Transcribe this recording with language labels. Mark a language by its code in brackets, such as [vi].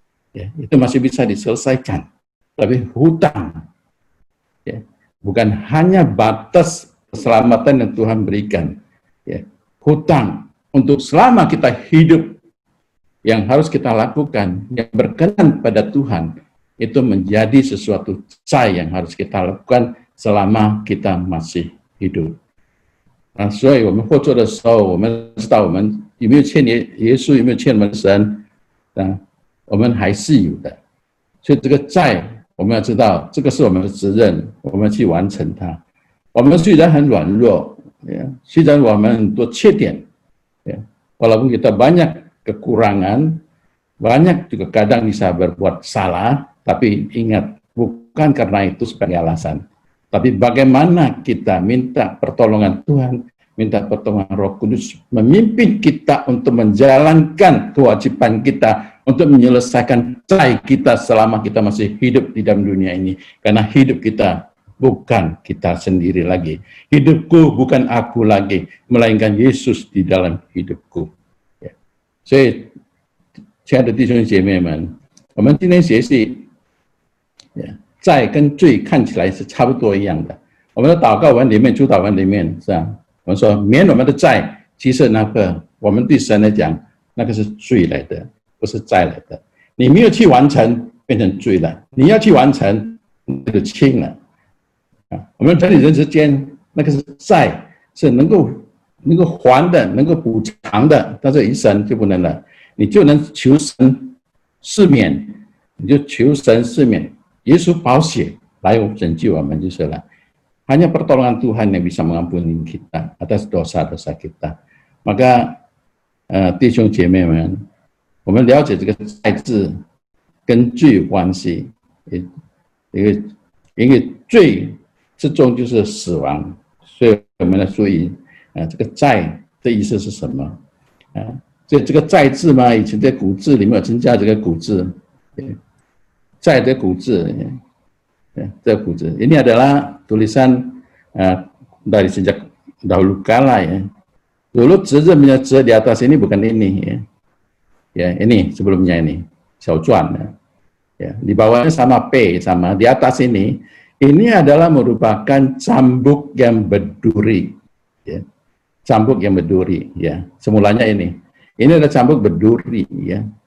[id] Ya, itu masih bisa diselesaikan. Tapi hutang, ya, bukan hanya batas keselamatan yang Tuhan berikan. Ya, hutang untuk selama kita hidup yang harus kita lakukan, yang berkenan pada Tuhan, itu menjadi sesuatu cai yang harus kita lakukan selama kita masih hidup. [zh] 所以我们获救的时候，我们知道我们有没有欠耶稣，有没有欠我们神，我们还是有的。所以这个债，我们要知道，这个是我们的责任，我们去完成它。我们虽然很软弱，虽然我们很多缺点， [id] walaupun kita banyak kekurangan, banyak juga kadang bisa berbuat salah, tapi ingat, bukan karena itu sebagai alasan. Tapi bagaimana kita minta pertolongan Tuhan, minta pertolongan Roh Kudus, memimpin kita untuk menjalankan kewajiban kita, untuk menyelesaikan cai kita selama kita masih hidup di dalam dunia ini. Karena hidup kita bukan kita sendiri lagi. Hidupku bukan aku lagi, melainkan Yesus di dalam hidupku. [zh] 所以，亲爱的弟兄姐妹们，我们今天学习，债跟罪看起来是差不多一样的。我们的祷告文里面、主祷文里面是吧？我们说免我们的债，其实那个我们对神来讲，那个是罪来的，不是债来的。你没有去完成，变成罪了；你要去完成，那就轻了。我们人与人之间那个是债，是能够还的，能够补偿的，但是一生就不能了。你就能求神赦免，你就求神赦免。耶稣宝血来拯救我们就是了。 [id] Hanya pertolongan Tuhan yang bisa mengampuni kita atas dosa-dosa kita. [zh] Maka 弟兄姐妹们，我们了解这个债字跟罪有关系，因为罪之中就是死亡，所以我们来注意这个债的意思是什么？所以这个债字嘛，以前在古字里面有增加这个古字，债的古字，这古字 [id] ini adalah tulisan dari sejak dahulu kala ya. Dulu 折字punya 折 di atas ini bukan ini ya, ini sebelumnya ini 小篆ya, di bawahnya sama P sama di atas ini adalah merupakan cambuk yang berduri ya. Cambuk yang berduri ya, semulanya ini adalah cambuk berduri ya.